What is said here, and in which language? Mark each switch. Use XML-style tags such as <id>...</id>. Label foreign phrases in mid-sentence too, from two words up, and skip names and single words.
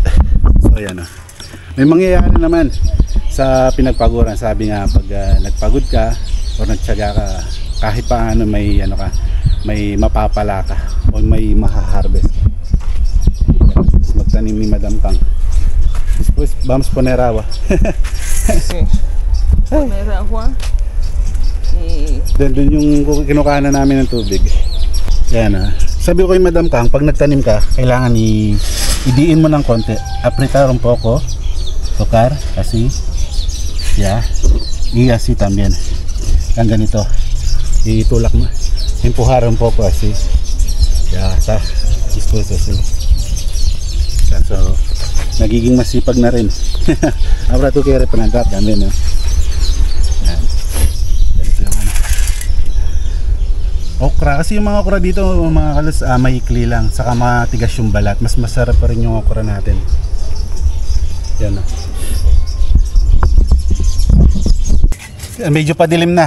<tl>So ayan, may mangyayari naman sa pinagpaguran. Sabi nga, pag nagpagod ka o nagtiyaga ka, kahit paano may may mapapala ka o may tanim ni Madam Kang.</tl> <es>Después vamos poner agua. Sí. Poner agua. Y...</es> <tl>Doon yung kinukuha na namin ng tubig. Yan Sabi ko kay Madam Kang, pag nagtanim ka, kailangan idiin mo ng konti.</tl> <es>Apretar un poco. Tocar, así. Ya. Y así también.</es> <tl>Yan ganito. Itulak mo.</tl> <es>Empujar un poco así. Ya, está. Después así.</es> <tl>Yan, so, nagiging masipag na rin.</tl> <es>Ahora tú quieres plantar también, no?</es> <tl>Yan. Ganito yung okra. Kasi yung mga okra dito, mga kalos, maikli lang. Saka matigas yung balat. Mas masarap pa rin yung okra natin. Yan, no? Medyo padilim na.</tl>